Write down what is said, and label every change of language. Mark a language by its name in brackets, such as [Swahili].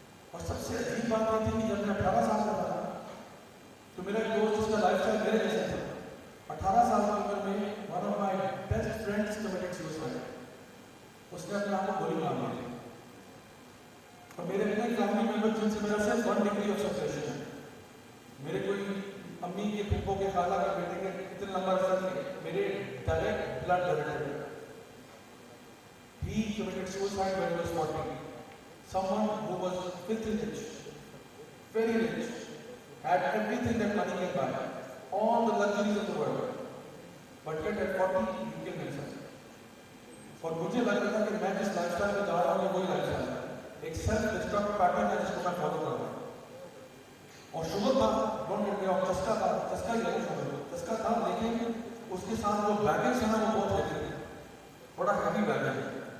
[Urdu] اور سب سے عجیب بات یہ تھی کہ جب میں 18 سال کا تھا تو میرا ایک دوست جس کا لائف اسٹائل میرے جیسا تھا, 18 سال کی عمر میں [English] one of my best friends committed suicide, [Urdu] اس نے اپنے آپ کو گولی مار لی. اور میرے اتنے فیملی ممبر جن سے میرا صرف 1 ڈگری آف سپریشن ہے, میرے کوئی امی کے پھپھو کے خالہ کے بیٹے کے اتنا لمبا رشتہ نہیں, میرے direct blood relative. [English] He committed suicide when he was 40. Someone who was filthy rich, very rich, had everything that money can buy, all the luxuries of the world, but yet at 40 he killed himself. [Urdu] اور مجھے لگتا تھا کہ میں جس life style میں جا رہا ہوں وہی لائف اسٹائل ہے, ایک سیلف ڈسٹرکٹ پیٹرن ہے جس کو میں فالو کر رہا ہوں. اور شوگر تھا, [English] don't get me wrong, [Urdu] چسکا تھا, چسکا ہی ہے شوگر, چسکا تھا, لیکن اس کے ساتھ جو بیگیج ہے نا وہ بہت ہیوی ہے, بڑا ہیوی بیگیج ہے.